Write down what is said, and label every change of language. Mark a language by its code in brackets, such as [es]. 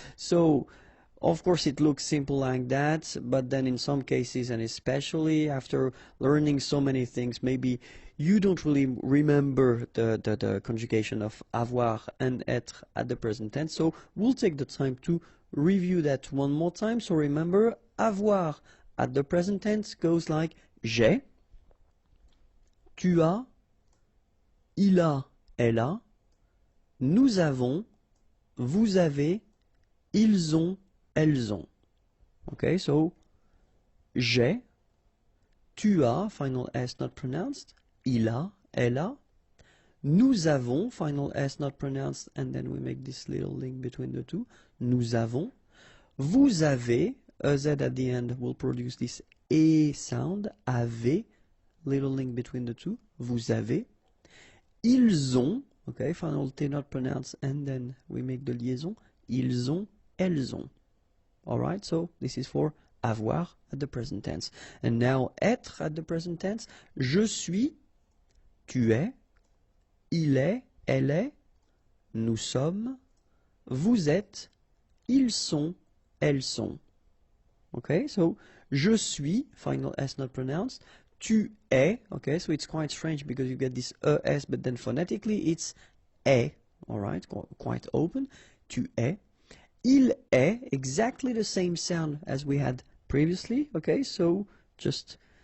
[en] So, of course, it looks simple like that, but then in some cases, and especially after learning so many things, maybe you don't really remember the conjugation of avoir and être at the present tense. So we'll take the time to review that one more time. So remember, avoir at the present tense goes like [fr] j'ai, tu as, il a, elle a, nous avons, vous avez, ils ont, elles ont. [en] Okay, so [fr] j'ai, tu as, [en] final S not pronounced, [fr] il a, elle a, nous avons, [en] final S not pronounced, and then we make this little link between the two, [fr] nous avons, vous avez, [en] a Z at the end will produce this E sound, avez, little link between the two, [fr] vous avez, ils ont, [en] okay, final T not pronounced, and then we make the liaison, [fr] ils ont, elles ont. [en] Alright, so this is for avoir at the present tense. And now être at the present tense, [fr] je suis, tu es, il est, elle est, nous sommes, vous êtes, ils sont, elles sont. [en] Okay, so [fr] je suis, [en] final S not pronounced, tu es, okay, so it's quite strange because you get this ES, but then phonetically it's est, alright, quite open, [fr] tu es, il est, [en] exactly the same sound as we had previously, okay, so just